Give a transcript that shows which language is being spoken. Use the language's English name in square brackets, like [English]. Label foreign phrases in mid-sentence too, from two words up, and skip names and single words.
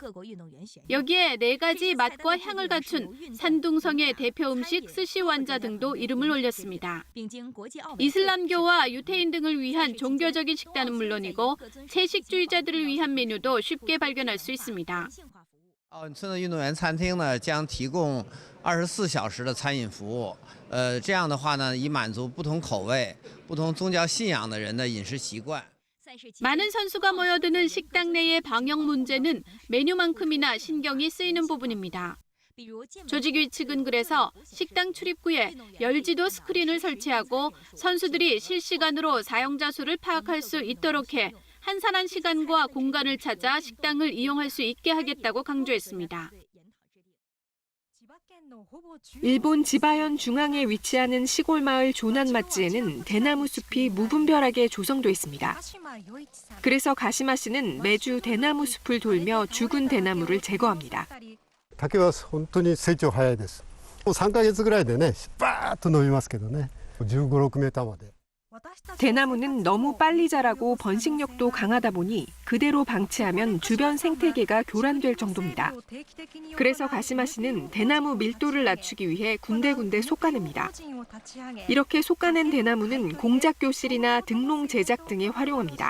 [Korean] 여기에 4가지 맛과 향을 갖춘 산둥성의 대표 음식 스시 완자 등도 이름을 올렸습니다. 이슬람교와 유태인 등을 위한 종교적인 식단은 물론이고 채식주의자들을 위한 메뉴도 쉽게 발견할 수 있습니다. [Chinese] 村的运动员餐厅呢将提供24小时的餐饮服务，这样的话呢，以满足不同口味、不同宗教信仰的人的饮食习惯。 [Korean] 많은 선수가 모여드는 식당 내의 방역 문제는 메뉴만큼이나 신경이 쓰이는 부분입니다. 조직위 측은 그래서 식당 출입구에 열지도 스크린을 설치하고 선수들이 실시간으로 사용자 수를 파악할 수 있도록 해 한산한 시간과 공간을 찾아 식당을 이용할 수 있게 하겠다고 강조했습니다. 일본 지바현 중앙에 위치하는 시골 마을 조난 마치에는 대나무 숲이 무분별하게 조성돼 있습니다. 그래서 가시마 씨는 매주 대나무 숲을 돌며 죽은 대나무를 제거합니다. [Japanese] 竹は本当に成長早いです。もう3ヶ月ぐらいでね、バーッと伸びますけどね。15、6メーターまで。 [Korean] 대나무는 너무 빨리 자라고 번식력도 강하다 보니 그대로 방치하면 주변 생태계가 교란될 정도입니다. 그래서 가시마 씨는 대나무 밀도를 낮추기 위해 군데군데 솎아냅니다. 이렇게 솎아낸 대나무는 공작 교실이나 등롱 제작 등에 활용합니다.